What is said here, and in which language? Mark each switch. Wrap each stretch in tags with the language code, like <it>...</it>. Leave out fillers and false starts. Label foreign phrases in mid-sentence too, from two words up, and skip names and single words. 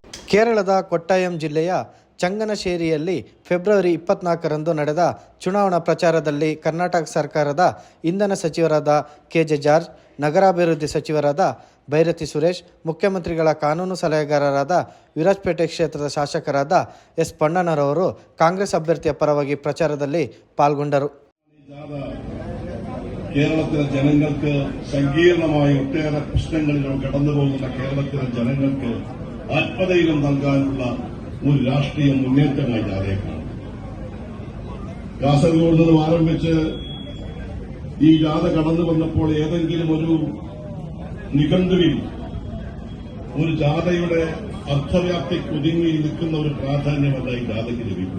<kn>ಕೇರಳದ ಕೊಟ್ಟಾಯಂ ಜಿಲ್ಲೆಯ ಚಂಗನಶೇರಿಯಲ್ಲಿ ಫೆಬ್ರವರಿ 24ರಂದು ನಡೆದ ಚುನಾವಣಾ ಪ್ರಚಾರದಲ್ಲಿ ಕರ್ನಾಟಕ ಸರ್ಕಾರದ ಇಂಧನ ಸಚಿವರಾದ ಕೆಜೆ ಜಾರ್ಜ್, ನಗರಾಭಿವೃದ್ಧಿ ಸಚಿವರಾದ ಭೈರತಿ ಸುರೇಶ್, ಮುಖ್ಯಮಂತ್ರಿಗಳ ಕಾನೂನು ಸಲಹೆಗಾರರಾದ ವಿರಾಜಪೇಟೆ ಕ್ಷೇತ್ರದ ಶಾಸಕರಾದ ಎಸ್ ಪಣ್ಣನರವರು ಕಾಂಗ್ರೆಸ್ ಅಭ್ಯರ್ಥಿಯ ಪರವಾಗಿ ಪ್ರಚಾರದಲ್ಲಿ ಪಾಲ್ಗೊಂಡರು.</kn> <ml>കേരളത്തിലെ ജനങ്ങൾക്ക് സങ്കീർണമായ ഒട്ടേറെ പ്രശ്നങ്ങളിലൂടെ കടന്നുപോകുന്ന കേരളത്തിലെ ജനങ്ങൾക്ക് ആത്മധൈര്യം നൽകാനുള്ള ഒരു രാഷ്ട്രീയ മുന്നേറ്റമായി ജാഥയെ കാസർഗോഡ് നിന്നും ആരംഭിച്ച് ഈ ജാഥ കടന്നു വന്നപ്പോൾ ഏതെങ്കിലും ഒരു നിഘണ്ടുവിൽ ഒരു ജാഥയുടെ അർത്ഥവ്യാപ്തി ഒതുങ്ങി നിൽക്കുന്ന ഒരു പ്രാധാന്യമല്ല ഈ ജാഥയ്ക്ക് ലഭിക്കുന്നത്.</ml>